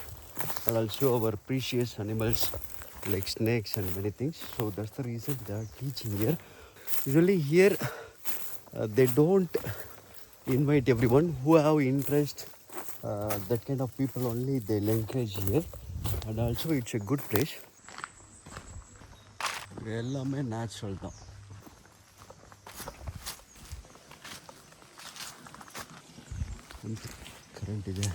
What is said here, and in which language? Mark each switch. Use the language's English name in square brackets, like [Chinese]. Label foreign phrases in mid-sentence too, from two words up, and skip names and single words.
[English] And also our precious animals like snakes and many things. So that's the reason they are teaching here. Usually here they don't invite everyone who have interest. That kind of people only they'll encourage here, and also it's a good place. [Tamil] எல்லாமே நேச்சுரல் தான். [Kannada] ಕರೆಂಟ್ ಇದೆ.